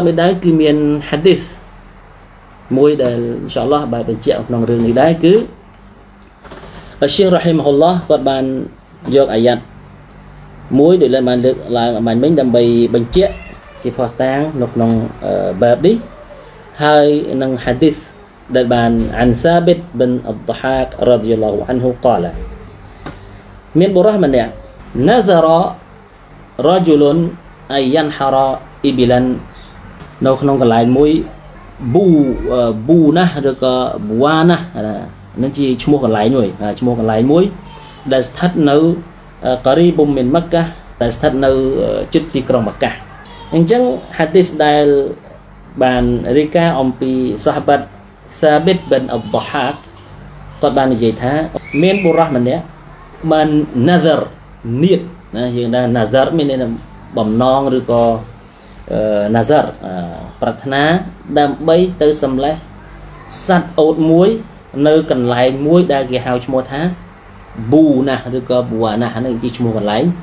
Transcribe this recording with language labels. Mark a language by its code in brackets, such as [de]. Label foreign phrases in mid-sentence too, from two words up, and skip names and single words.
[km] នេះដែរគឺមានហាឌីសមួយដែល [ar] إن شاء الله [km] បានបញ្ជាក់ក្នុងរឿងនេះដែរគឺអ៊ីរ៉ាហ៊ីមហ៊ុលឡោះគាត់បានយកអាយ៉ាត់មួយដែលបានលើកឡើងអំបញ្ញមិញដើម្បីបញ្ជាក់ជាផុសតាងនៅក្នុងបែបនេះ ហើយនឹងហាឌីសដែលបានអានសាប៊ីតប៊ិនអ៊ឌហាក [ar] رضي الله عنه [km] កាឡាមានបុរសម្នាក់ [ar] نظر رجل أن ينحر إبلا [km] នៅក្នុងកន្លែង មួយប៊ូណាឬក៏ប៊ូវ៉ាណានឹងជាឈ្មោះកន្លែងមួយដែលស្ថិតនៅការីបុមមីនម៉ាកាដែលស្ថិត នៅជិតទីក្រុងម៉ាកាអញ្ចឹងហាឌីសដែលបានរាយការណ៍អំពីសាហាបាត់សាប៊ីតប៊ិនអ៊ឌហាកគាត់បាននិយាយថាមានបុរសម្នាក់បាន nazar នៀតណាយើងថា nazar មានបំណងឬក៏ nazar ប្រាថ្នាដើម្បីទៅសម្លេះសត្វអូតមួយនៅកន្លែងមួយដែលគេហៅឈ្មោះថាប៊ូណាឬក៏ប៊ូអាណានេះជាឈ្មោះកន្លែង